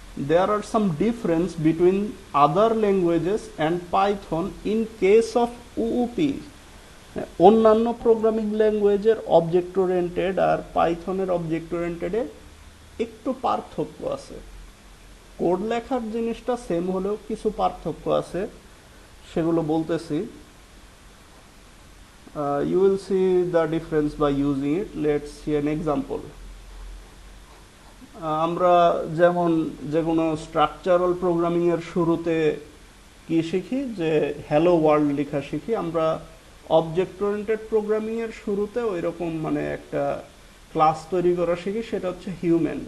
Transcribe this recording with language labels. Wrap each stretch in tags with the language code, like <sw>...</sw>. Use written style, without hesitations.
<en>There are some difference between other languages and Python in case of OOP.</en> <bn>অন্যান্য programming ল্যাঙ্গুয়েজের object oriented আর পাইথনের object ওরিয়েন্টেডে একটু পার্থক্য আছে। Code লেখার জিনিসটা সেম হলেও কিছু পার্থক্য আছে, সেগুলো বলতেছি।</bn> <en>You will see the difference by using it. Let's see an example.</en> <bn>আমরা যেমন যে কোনো স্ট্রাকচারাল প্রোগ্রামিং এর শুরুতে কি শিখি? যে হ্যালো ওয়ার্ল্ড লেখা শিখি। আমরা অবজেক্ট ওরিয়েন্টেড প্রোগ্রামিং এর শুরুতে ওইরকম মানে একটা ক্লাস তৈরি করা শিখি, সেটা হচ্ছে হিউম্যান।</bn>